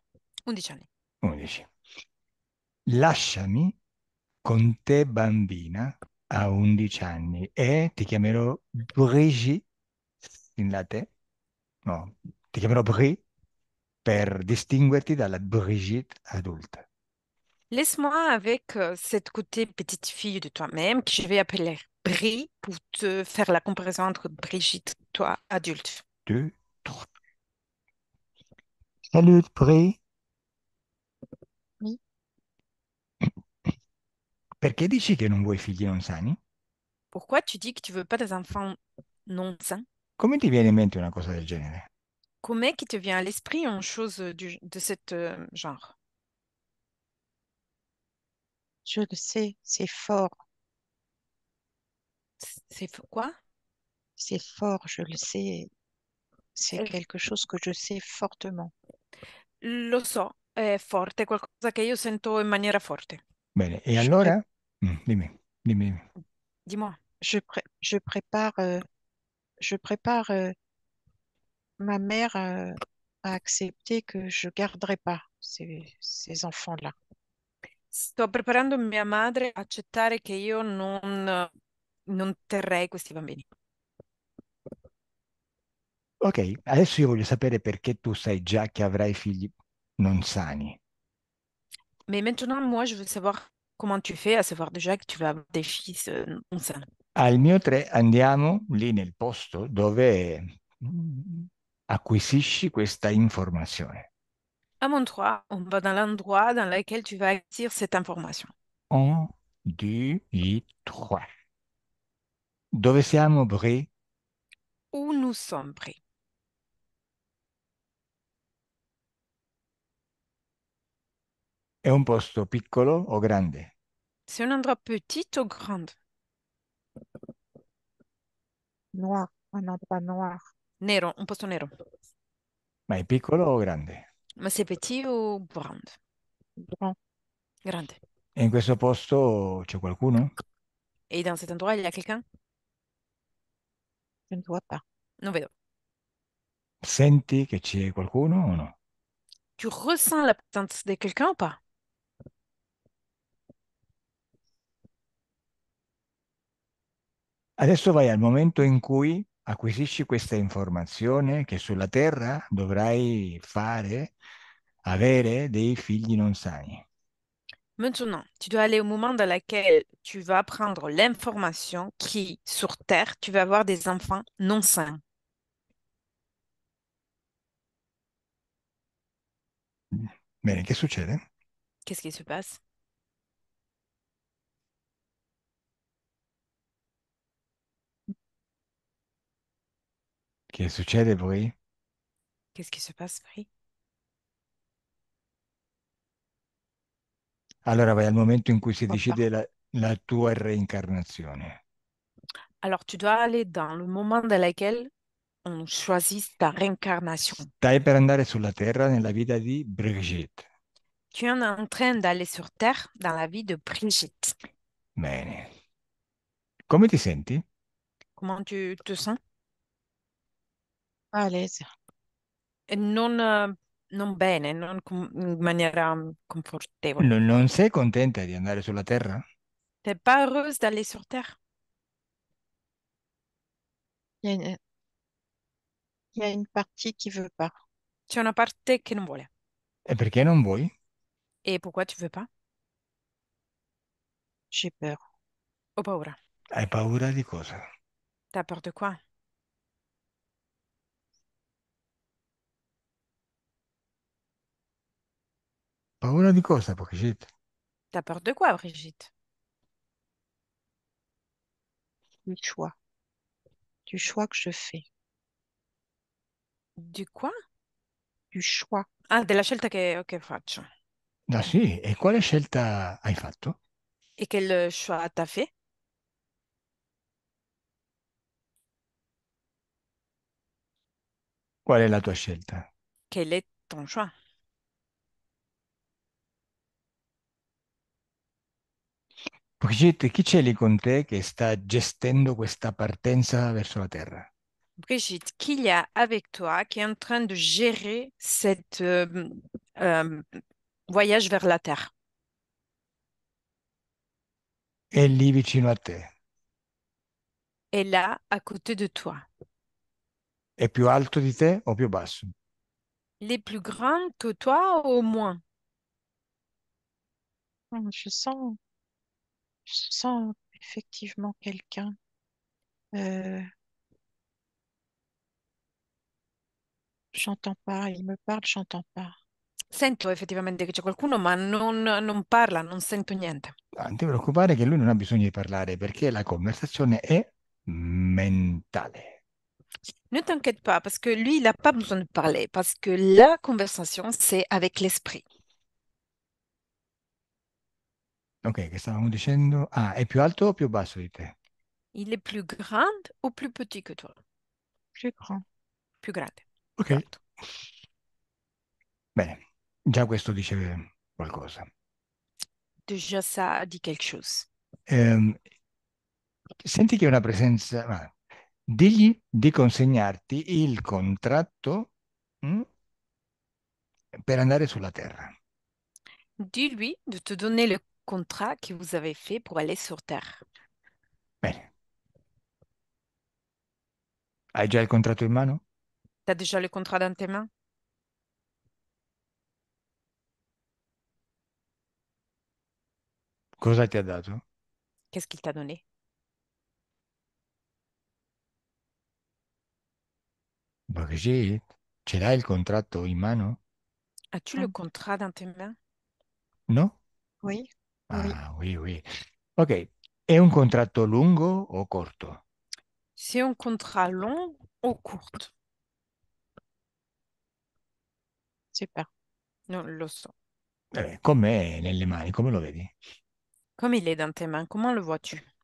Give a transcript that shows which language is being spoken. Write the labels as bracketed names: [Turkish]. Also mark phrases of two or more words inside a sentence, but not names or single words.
[Italian] 11 anni. 11. Lasciami con te bambina a 11 anni e ti chiamerò Brigitte in latte. No, ti chiamerò Bri per distinguerti dalla Brigitte adulta. [French] Laisse-moi avec cette côté petite fille de toi-même que je vais appeler Brie pour te faire la comparaison entre Brigitte, toi, adulte. 2, 3. Salut Bri. Oui. [Italian] Perché dici che non vuoi figli non sani? [French] Pourquoi tu dis que tu veux pas des enfants non sains? [Italian] Come ti viene in mente una cosa del genere? [French] Comment qui te vient à l'esprit une chose de cet genre? Je le sais, c'est fort. Quoi? C'est fort, je le sais. C'est Eh, quelque chose que je sais fortement. [Italian] Lo so, è forte, è qualcosa che io sento in maniera forte. Bene, e [French] Je, pré- [Italian] allora? Dimmi. [French] Dis-moi. je prépare, je prépare ma mère à accepter que je garderai pas ces enfants-là. [Italian] Sto preparando mia madre a accettare che io non terrei questi bambini. Ok, adesso io voglio sapere perché tu sai già che avrai figli non sani. [French] Mais maintenant, moi, je veux savoir comment tu fais à savoir déjà que tu vas avoir des fils non sains. [Italian] Al mio 3 andiamo lì nel posto dove acquisisci questa informazione. [French] À mon 3, on va dans l'endroit dans lequel tu vas acquérir cette information. [Italian] 1, 2, 3. Dove siamo, Bri? [French] Où nous sommes prêts. [Italian] È un posto piccolo o grande? [French] C'est un endroit petit ou grand? Noir, un endroit noir, [Italian] Nero, un posto nero. Ma è piccolo o grande? [French] Ma c'est petit ou grand? grand, [Italian] Grande. E in questo posto c'è qualcuno? [French] Et dans cet endroit, il y a quelqu'un? je ne vois pas. [Italian] Non vedo. Senti che c'è qualcuno o no? [French] Tu ressens la présence de quelqu'un ou pas? [Italian] Adesso vai al momento in cui acquisisci questa informazione che sulla Terra dovrai avere dei figli non sani. [French] Maintenant, tu dois aller au moment dans lequel tu vas prendre l'information qui, sur Terre, tu vas avoir des enfants non sains. [Italian] Bene, che succede? [French] Qu'est-ce qui se passe? [Italian] Che succede poi? [French] Qu'est-ce qui se passe, Marie? [Italian] Allora vai al momento in cui si [French] Vois pas. [Italian] decide la tua reincarnazione. [French] Alors, tu dois aller dans le moment dans lequel on choisit ta réincarnation. [Italian] Stai per andare sulla Terra nella vita di Brigitte. [French] Tu es en train d'aller sur Terre dans la vie de Brigitte. [Italian] Bene. Come ti senti? [French] Comment tu te sens? À l'aise. [Italian] E non bene, non in maniera confortevole. Non sei contenta di andare sulla Terra? [French] T'es pas heureuse d'aller sur Terre? Il y a une, il y a une partie qui veut pas. [Italian] C'è una parte che non vuole. E perché non vuoi? [French] Et pourquoi tu veux pas? J'ai peur. [Italian] Ho paura. Hai paura di cosa? [French] T'as peur de quoi? [Italian] Paura di cosa, Brigitte? [French] T'as peur de quoi, Brigitte? Du choix. Du choix que je fais. Du quoi? Du choix. [Italian] Ah, della scelta che faccio. Ah sì, e quale scelta hai fatto? [French] Et quel choix t'as fait? [Italian] Qual è la tua scelta? [French] Quel est ton choix? [Italian] Brigitte, chi c'è lì con te che sta gestendo questa partenza verso la Terra? [French] Brigitte, qu'il y a avec toi qui est en train de gérer cette euh, voyage vers la Terre? [Italian] È lì vicino a te. [French] Est là, à côté de toi. [Italian] È più alto di te o più basso? [French] Les plus grandes que toi au moins? Je sens effectivement quelqu'un. Euh, j'entends pas. Il me parle, j'entends pas. [Italian] Sento effettivamente che c'è qualcuno, ma non parla, non sento niente. Non ti preoccupare che lui non ha bisogno di parlare perché la conversazione è mentale. [French] Ne t'inquiète pas, parce que lui, il n'a pas besoin de parler, parce que la conversation, c'est avec l'esprit. [Italian] Ok, che stavamo dicendo? Ah, è più alto o più basso di te? [French] Il est plus grand ou plus petit que toi? Plus grand. [Italian] Ok, [French] Plus [Italian] grande, più alto. bene, già questo dice qualcosa. [French] Déjà, ça dit quelque chose. [Italian] Ehm, Senti che è una presenza, digli di consegnarti il contratto, per andare sulla Terra. [French] Dis-lui de te donner le contrat que vous avez fait pour aller sur Terre. [Italian] Bene, hai già il contratto in mano? [French] Tu as déjà le contrat dans tes mains? [Italian] Cosa ti ha dato? [French] Qu'est-ce qu'il t'a donné? [Italian] Brigitte, ce l'hai il contratto in mano? [French] As-tu le Hum, contrat dans tes mains? [Italian] No? [French] Oui, oui. Ah, oui, oui. [Italian] Ok, è un contratto lungo o corto? [French] C'est un contrat long ou court? C'est pas. [Italian] Non, lo so. Com'è nelle mani? Come lo vedi? [French] Comme il est dans tes mains, comment le vois-tu?